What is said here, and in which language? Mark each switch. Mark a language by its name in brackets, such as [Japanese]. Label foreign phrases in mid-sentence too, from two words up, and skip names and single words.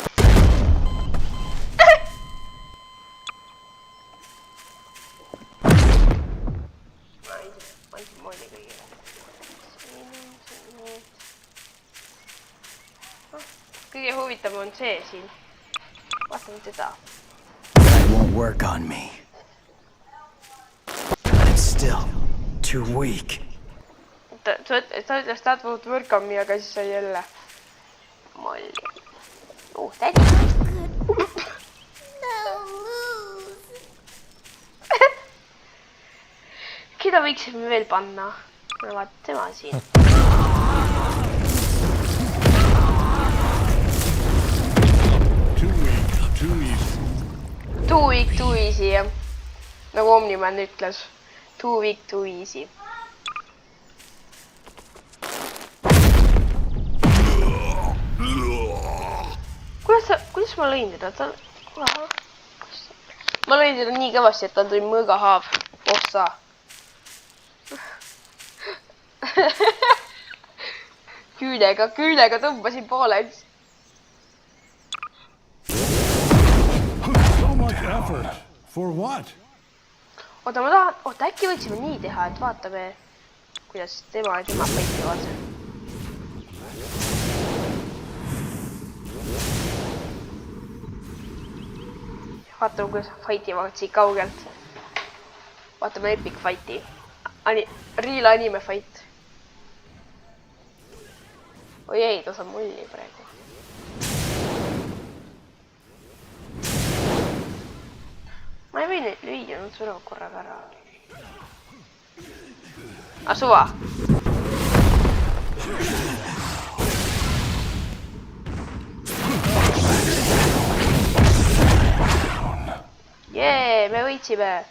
[Estonian] Ma ei tea moodi kõigile. Kõige huvitav on see siin. Vaatame teda. [English] That won't work on me. I'm still too weak. [Estonian] Ta ütles, [English] that won't work on me, [Estonian] aga siis sai jälle molli. Tädi. Keda võiksime veel panna? No vaat tema siin. [English] Too weak, too easy, [Estonian] jah. Nagu Omniman ütles. [English] Too weak, too easy. [Estonian] Kuidas ma lõin teda? Ma lõin teda nii kõvasti, et tal tuli mõõgahaav. Ossa. Küülega tõmbasin pooleks. [English] So much effort. For what? [Estonian] Oota, ma tahan... Oota, äkki võiksime nii teha, et vaatame, kuidas tema ja tema paitivad. Vaatame, kuidas fightivad siit kaugelt. Vaatame [English] epic fighti. Real anime fight. [Estonian] Oi ei, ta saab mulli praegu. Ma ei või nüüd lüüa, nad surevad korraga ära. Suva. Jee, me võitsime.